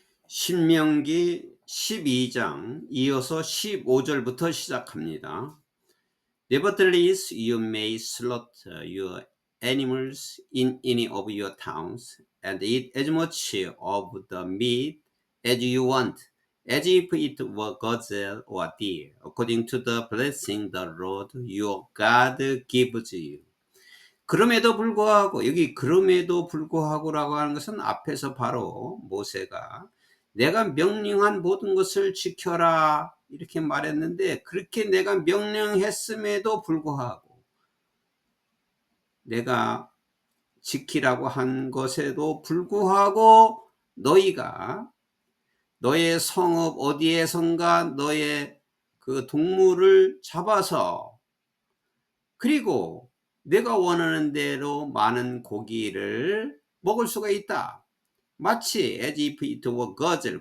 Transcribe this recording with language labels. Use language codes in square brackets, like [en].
[ko] 신명기 12장 이어서 15절부터 시작합니다. [en] Nevertheless, you may slaughter your animals in any of your towns, and eat as much of the meat as you want, as if it were gazelle or deer, according to the blessing the Lord your God gives you. [ko] 그럼에도 불구하고, 여기 그럼에도 불구하고라고 하는 것은 앞에서 바로 모세가 내가 명령한 모든 것을 지켜라 이렇게 말했는데, 그렇게 내가 명령했음에도 불구하고 내가 지키라고 한 것에도 불구하고 너희가 너의 성읍 어디에선가 너의 그 동물을 잡아서, 그리고 내가 원하는 대로 많은 고기를 먹을 수가 있다. 마치 [en] as if it were gazelle.